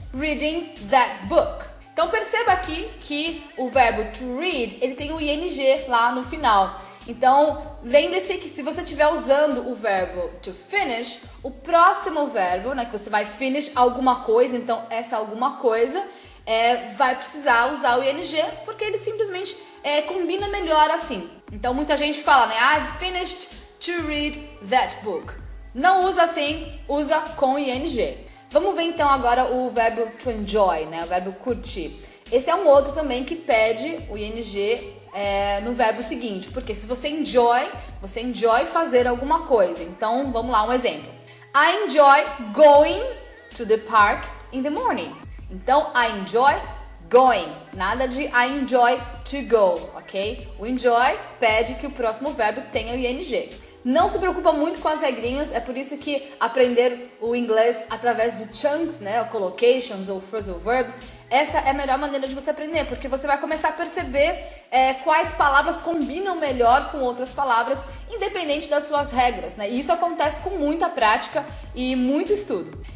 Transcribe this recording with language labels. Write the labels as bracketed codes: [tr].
[en] reading that book. [pt] Então perceba aqui que o verbo to read, ele tem o ing lá no final. Então lembre-se que se você estiver usando o verbo to finish, o próximo verbo, né, que você vai finish alguma coisa, então essa alguma coisa vai precisar usar o ing, porque ele simplesmente combina melhor assim. Então muita gente fala, né, [en] I've finished to read that book. [pt] Não usa assim, usa com ing. Vamos ver então agora o verbo to enjoy, né? O verbo curtir. Esse é um outro também que pede o ing no verbo seguinte, porque se você enjoy fazer alguma coisa. Então vamos lá, um exemplo. [en] I enjoy going to the park in the morning. [pt] Então [en] I enjoy going, [pt] nada de [en] I enjoy to go, [pt] ok? O enjoy pede que o próximo verbo tenha o ing. Não se preocupa muito com as regrinhas, é por isso que aprender o inglês através de chunks, né, ou collocations ou phrasal verbs, essa é a melhor maneira de você aprender, porque você vai começar a perceber quais palavras combinam melhor com outras palavras, independente das suas regras, né? E isso acontece com muita prática e muito estudo.